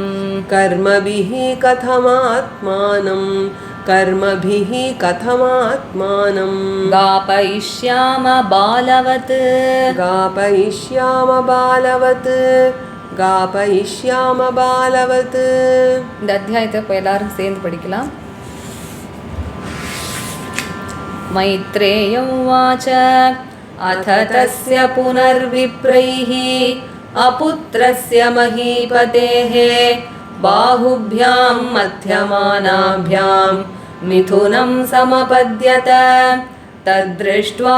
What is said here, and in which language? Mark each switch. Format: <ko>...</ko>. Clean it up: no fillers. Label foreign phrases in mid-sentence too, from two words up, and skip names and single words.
<sa>कर्मभिः कथमात्मानं कर्मभिः कथमात्मानं गापयिष्याम बालवत् गापयिष्याम बालवत् गापयिष्याम बालवत्</sa> <ta>இந்த அத்தியாயத்தை இப்போ எல்லாரும் சேர்ந்து படிக்கலாம்.</ta> <sa>मैत्रेय उवाच अथ तस्य पुनर्विप्रैः अपुत्रस्य महीपतेः बाहुभ्यां मध्यमानाभ्यां मिथुनं समपद्यत तद्दृष्ट्वा</sa>